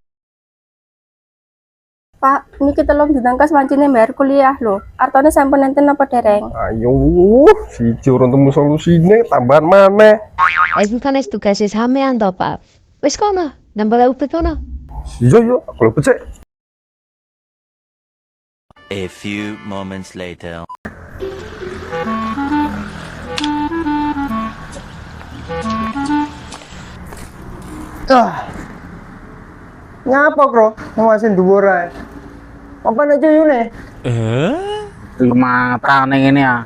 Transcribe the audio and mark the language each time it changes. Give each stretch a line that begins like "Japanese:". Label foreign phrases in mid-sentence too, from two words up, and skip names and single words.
Javanese: Pak, niki telung ditangkas wancine bayar kuliah lho. Artone sampun enten apa dereng? Ayo, siji urung temu solusine, tambahan maneh. Iku kan wis tugase sampean to, Pak. Wis kono, nambah upet kono. Iya, aku lho becik.
English: A few moments later.
Javanese: Ngapa, Bro? Ngawasin dhuwur ae. Apa nek cuyune? Matane ngene ya.